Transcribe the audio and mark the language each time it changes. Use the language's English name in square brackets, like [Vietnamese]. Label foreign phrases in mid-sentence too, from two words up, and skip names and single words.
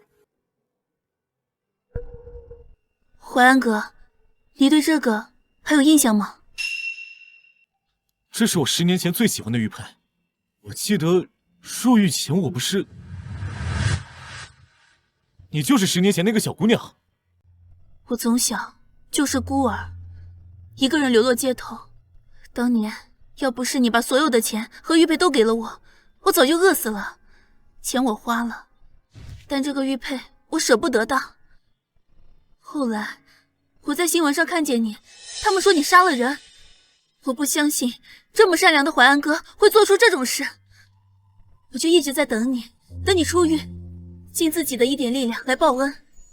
[Chinese] 淮安哥，你對這個還有印象嗎？這是我10年前最喜歡的玉佩，我記得入獄前我不是……你就是10年前那個小姑娘。我從小就是孤兒，一個人流落街頭。當年要不是你把所有的錢和玉佩都給了我，我早就餓死了。錢我花了，但這個玉佩我捨不得當。後來我在新聞上看見你，他們說你殺了人，我不相信這麼善良的淮安哥會做出這種事，我就一直在等你，等你出獄，盡自己的一點力量來報恩。